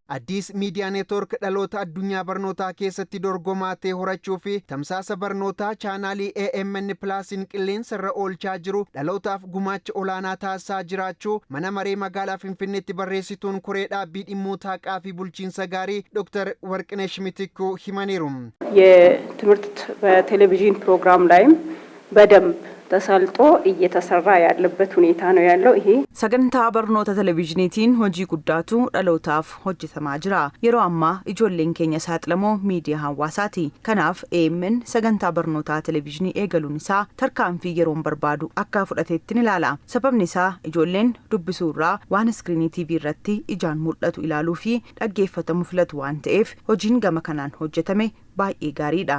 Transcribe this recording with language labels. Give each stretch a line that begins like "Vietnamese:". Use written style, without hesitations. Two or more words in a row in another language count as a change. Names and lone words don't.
Oromo: Addis Miidiyaa Neetwoork dhaloota addunyaa barnootaa keessatti dorgomaa ta'e horachuu fi tamsaasa barnootaa chaanaalii AMN Plus qilleensa irra oolchaa jiru dhalootaaf gumaacha olaanaa taasisaa jiraachuu mana maree magaalaa Finfinneetti barreessituun koree dhaabbii dhimmoota haqaa fi bulchiinsa gaarii Dr. Warqinesh Mitikuu himaniiru.
Amharic: የትምህርት በቴሌቪዥን ፕሮግራም ላይም በደንብ ተሳልጦ እየተሰራ ያለበት ሁኔታ ነው ያለው። ይሄ
Oromo: sagantaa barnoota televiizhiniitiin hojii guddaatu dhalootaaf hojjetamaa jira. Yeroo ammaa ijoolleen keenya saaxilamoo miidiyaa hawaasaati. Kanaaf AMN sagantaa barnootaa televiizhinii eegaluun isaa tarkaanfii yeroon barbaadu akka fudhateetti ni ilaala. Sababni isaa ijoolleen dubbisuu irraa waan iskiriinii TV irratti ijaan mul'atu ilaaluu fi dhaggeeffatamu filatu waan ta'eef hojiin gama kanaan hojjetame baay'ee gaariidha.